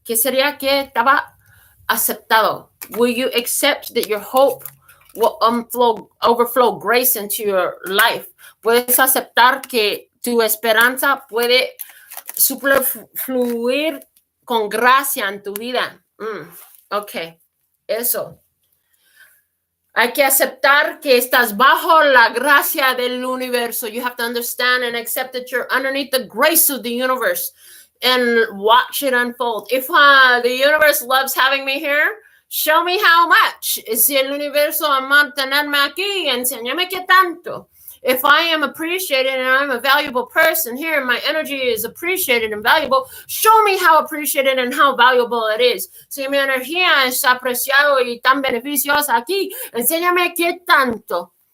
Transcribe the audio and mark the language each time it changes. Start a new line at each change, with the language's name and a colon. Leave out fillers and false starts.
Spanish: ¿Qué sería que estaba aceptado?
English: Will you accept that your hope will overflow grace into your life?
Spanish: ¿Puedes aceptar que tu esperanza puede fluir con gracia en tu vida? Ok, eso. Hay que aceptar que estás bajo la gracia del universo.
English: You have to understand and accept that you're underneath the grace of the universe and watch it unfold. If the universe loves having me here, show me how much.
Spanish: Si el universo ama tenerme aquí, enséñame qué tanto.
English: If I am appreciated and I'm a valuable person here, my energy is appreciated and valuable, show me how appreciated and how valuable it is.
Spanish: Si mi energía es apreciado y tan beneficiosa aquí, enséñame qué tanto.